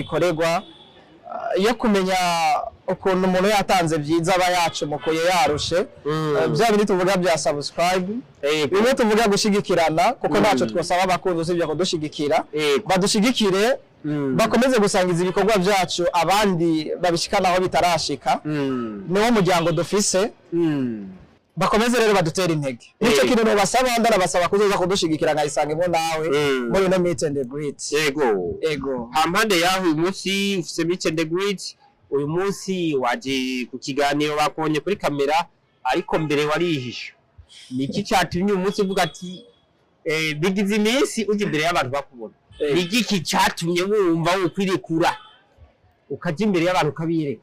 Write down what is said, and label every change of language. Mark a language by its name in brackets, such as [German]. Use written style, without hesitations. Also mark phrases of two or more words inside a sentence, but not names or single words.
[Rundi] bikorerwa yo kumenya ukuntu umuntu yatanze byiza aba yacumukuye yarushe bya bindi tuvuga bya subscribe bimwe tuvuga gushigikirana kuko ntacyo twasaba abakunzi usibye ko dushigikira badushigikire bakomeze gusangiza ibikorwa byacu abandi babishikana aho bitarashika niwo muryango dufise bakomeze rero badutera intege nico kintu no basaba ndarabasaba kuzoza kudushigikira nkayisangemo nawe muri no [English] meet and greet [Rundi] ego hampande yaho uyu munsi ufise [English] meet and greet [Rundi] uyu munsi waje ku kiganiro bakonye kuri kamera ariko mbere warihisha niki cyatumye uyu munsi uvuga ati bigize iminsi uje imbere y'abantu bakubona niki cyatumye wumva ukwirekura ukaje imbere y'abantu kabireka